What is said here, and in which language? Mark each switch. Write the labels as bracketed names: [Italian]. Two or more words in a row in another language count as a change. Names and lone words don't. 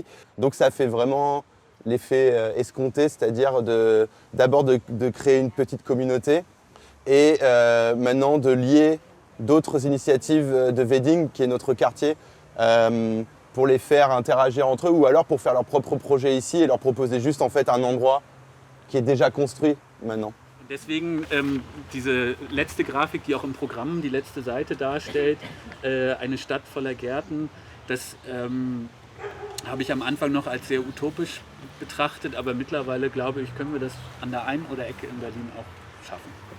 [French] Donc ça fait vraiment l'effet escompté, c'est-à-dire d'abord de créer une petite communauté et maintenant de lier d'autres initiatives de Wedding, qui est notre quartier, pour les faire interagir entre eux ou alors pour faire leur propre projet ici et leur proposer juste en fait un endroit qui est déjà construit maintenant. [German] Deswegen diese letzte Grafik, die auch im Programm die letzte Seite darstellt, eine Stadt voller Gärten, das habe ich am Anfang noch als sehr utopisch betrachtet, aber mittlerweile glaube ich, können wir das an der einen oder Ecke in Berlin auch schaffen.